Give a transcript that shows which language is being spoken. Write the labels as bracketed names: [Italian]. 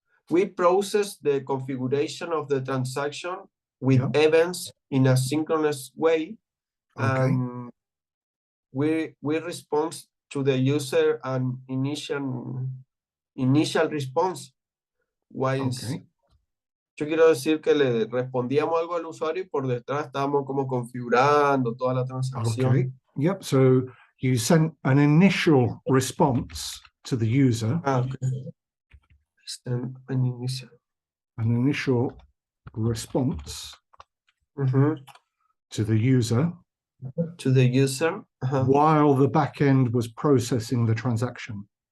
[English] We process the configuration of the transaction with events in a synchronous way. Okay. We respond to the user an initial response. Okay. [Spanish] Yo quiero decir que le respondíamos algo al usuario y por detrás estábamos como configurando toda la transacción. [English] Okay. Yep. So you sent an initial response to the user. Okay. An initial response to the user. While the backend was processing the transaction.